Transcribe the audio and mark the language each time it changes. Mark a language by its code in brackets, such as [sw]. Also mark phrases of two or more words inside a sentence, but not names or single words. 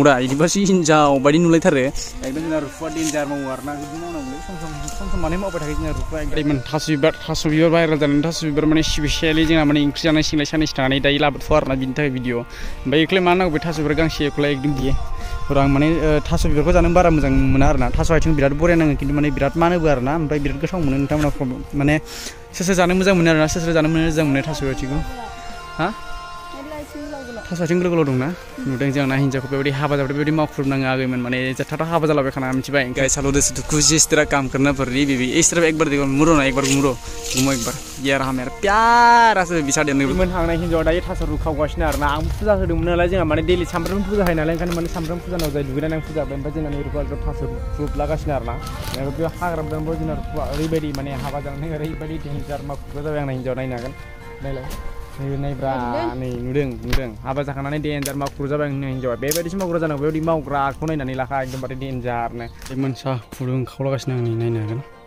[brx] दा बिदिबासो हिन्जाव बायदि नुलायथारो एकदम जोंना रुफुआ डेन्जार मावो आरोना बिदि मावनांगौ सम माने मावबाय थाखायो जोंना रुफुआ एकदम थास' बिबार भाइरेल जानानै थास' बिबार माने स्पेसियेलि जोंहा माने ओंख्रि जानाय सिंलाय सानैसो थानानै दायो लाबोथ'आ आरोना बिनि थाखाय भिडिअ ओमफ्राय बेखौलाय मा नांगौ बे थास' बिबार गांसेखौलाय एकदम बियो आं माने थास' बिबारखौ जानो बारा मोजां मोना आरोना थास' आथिं बिराद बरिया नाङो खिन्थु माने बिराद मानोबो आरोना ओमफ्राय बिराद गोथाव मोनो नोंथांमोना माने सोर जानो मोजां मोनो आरोना सोर जानो मोजां मोनो थास' आथिंखौ हा थास' आथिं गोलाव दंना नुदों जोंना हिन्जावखौ बेबायदि हाबा जाबाय बेबायदि मावख्रुबनाङो आगैमोन माने जथाथा हाबा जालाबाय खाना मिथिबाय [en] guys hello this to [hi] जिस तरह काम करना पड़ रही बेबी इस तरफ एक बार देखो मुरो ना एक बार घुमो एक बार ये रहा मेरा प्यारा से [brx] बिसा देने मोन थांनाय हिन्जावा दायो थास' रुखावगासिनो आरोना आं फुजा होदोंमोन नालाय जोंहा माने डेलि सामफ्रामबो फुजा होयो नालाय ओंखायनो माने सामफ्रामबो फुजानाव जाय दुगैनानै आं फुजा ओमफ्राय जोंना रुफा थास' रुफ्लागासिनो आरोना बे हाग्रा दंबो जोंना रुफा ओरैबायदि माने हाबा जानानै ओरैबायदि डेन्जार मावख्रुबग्रा जाबाय आंना हिन्जावा नायनो हागोन नायलाय नायब्रा नै नुदों हाबा जाखांनानै डेन्जार मावख्रुब जाबाय आंनि हिन्जावा बेबायदिसो मावग्रा जानांगौ बेबायदि मावग्राखौ नायनानै लाखा एकदमबारे डेन्जारनो बे मोनसा फुदुं खावलागासिनो आं नायनो हागोन